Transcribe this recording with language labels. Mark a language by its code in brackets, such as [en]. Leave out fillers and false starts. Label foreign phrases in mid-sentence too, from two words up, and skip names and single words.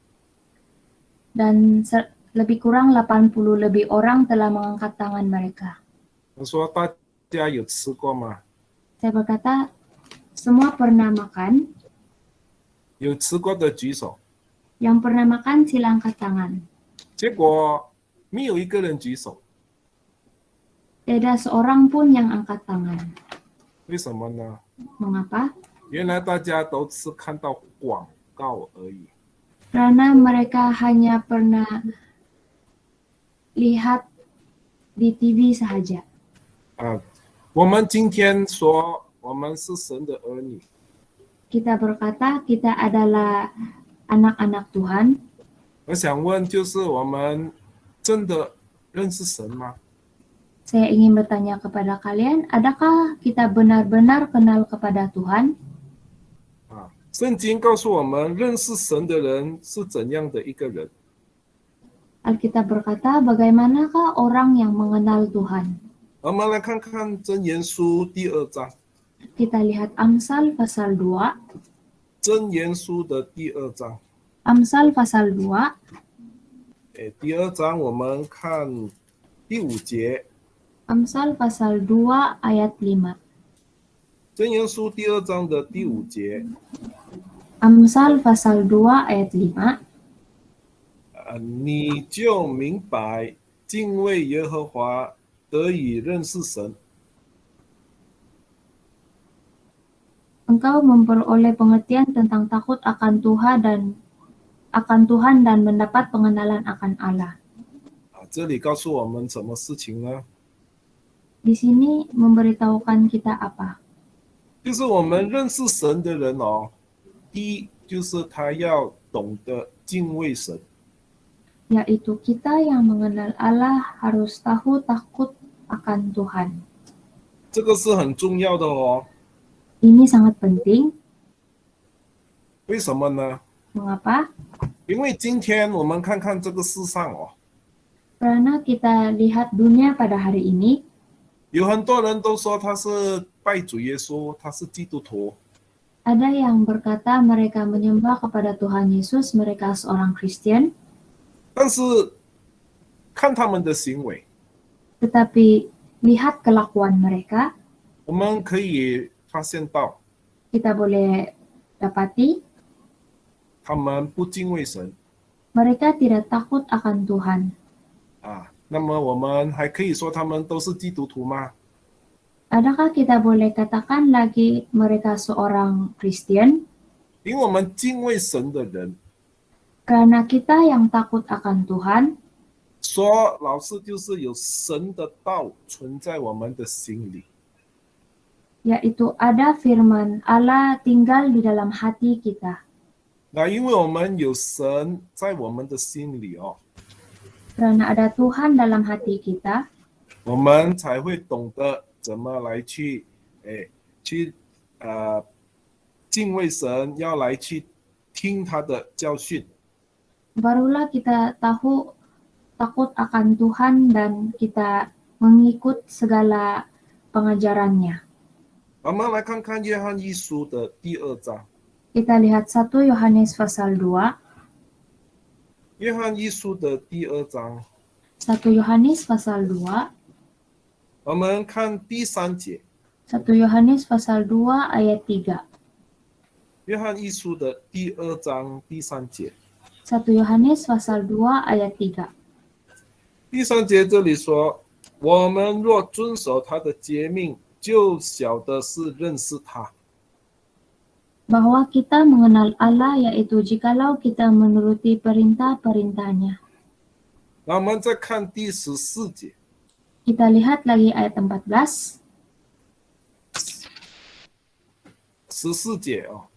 [ms] Dan lebih kurang 80 lebih orang telah mengangkat tangan mereka. [zh] 我说大家有吃过吗？ [ms] Saya berkata, semua pernah makan. [zh] 有吃过的举手。 [ms] Yang pernah makan sila angkat tangan. [zh] 结果没有一个人举手， [ms] Tidak seorang pun yang angkat tangan. [zh] 为什么呢？ [ms] Mengapa? [zh] 原来大家都是看到广告而已。 [ms] Karena mereka hanya pernah lihat di TV sahaja. [zh] 我们今天说我们是神的儿女， [ms] Kita berkata kita adalah anak-anak Tuhan. [zh] 我想问，就是我们真的认识神吗？ [ms] Saya ingin bertanya kepada kalian, adakah kita benar-benar kenal kepada Tuhan? [zh] 圣经告诉我们，认识神的人是怎样的一个人？ [ms] Alkitab berkata, bagaimanakah orang yang mengenal Tuhan? [zh] 我们来看看箴言书第2章， [ms] Kita lihat Amsal pasal 2. [zh] 箴言书的第2章， [ms] Amsal pasal 2. [zh] 第2章我们看第5节。 [ms] Amsal pasal 2 ayat 5. [zh] 箴言书第2章的第5节， [ms] Amsal pasal 2 ayat 5. [zh] 你就明白敬畏耶和华，得以认识神。 [ms] Engkau memperoleh pengertian tentang takut akan Tuhan dan mendapat pengenalan akan Allah. [zh] 这里告诉我们什么事情呢？ [ms] Di sini memberitahukan kita apa? [zh] 就是我们认识神的人哦，第一就是他要懂得敬畏神。 [ms] Yaitu kita yang mengenal Allah harus tahu takut akan Tuhan. [zh] 这个是很重要的哦。 [ms] Ini sangat penting. [zh] 为什么呢？ [ms] Mengapa? [zh] 因为今天我们看看这个世上哦， [ms] Karena kita lihat dunia pada hari ini, [zh] 有很多人都说他是拜主耶稣，他是基督徒。 [ms] ada yang berkata mereka menyembah kepada Tuhan Yesus, mereka seorang Kristen, [zh] 但是看他们的行为， [ms] tetapi lihat kelakuan mereka, [zh] 我们可以发现到 [ms] kita boleh dapati [zh] 他们不敬畏神 [ms] mereka tidak takut akan Tuhan. [zh] 那么我们还可以说他们都是基督徒吗？ [ms] Adakah kita boleh katakan lagi mereka seorang Kristen? [zh] 因为我们敬畏神的人， [ms] Karena kita yang takut akan Tuhan, [zh] 说老师就是有神的道存在我们的心里。 [ms] yaitu ada firman Allah tinggal di dalam hati kita. [zh] 那因为我们有神在我们的心里哦， [ms] Karena ada Tuhan dalam hati kita, [zh] 我们才会懂得怎么来去敬畏神，要来去听他的教训。 [ms] barulah kita tahu takut akan Tuhan dan kita mengikut segala pengajarannya. [zh] 我们来看看约翰一书的第2章。 [ms] Kita lihat 1 Yohanes pasal 2. [zh] 约翰一书的第2章， [ms] 1 Yohanes pasal 2. [zh] 我们看第3节。 [ms] 1 Yohanes pasal 2 ayat 3. [zh] 约翰一书的第2章第3节。 [ms] 1 Yohanes pasal 2 ayat 3. [zh] 第3节这里说，我们若遵守他的诫命，就晓得是认识他。 [ms] Bahwa kita mengenal Allah yaitu jikalau kita menuruti perintah-perintahnya. [zh] 那我们再看第14节。 [ms] Kita lihat lagi ayat 14. [zh] 14节哦，